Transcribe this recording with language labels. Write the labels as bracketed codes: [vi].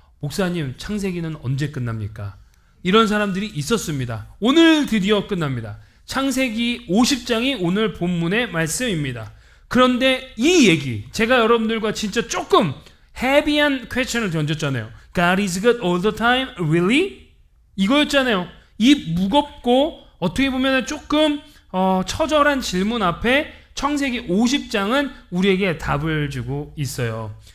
[ko] 목사님, 창세기는 언제 끝납니까? 이런 사람들이 있었습니다. 오늘 드디어 끝납니다. 창세기 50장이 오늘 본문의 말씀입니다. 그런데 이 얘기, 제가 여러분들과 진짜 조금 헤비한 퀘스천을 던졌잖아요. [en] God is good all the time, really? [ko] 이거였잖아요. 이 무겁고 어떻게 보면 조금 처절한 질문 앞에 창세기 50장은 우리에게 답을 주고 있어요.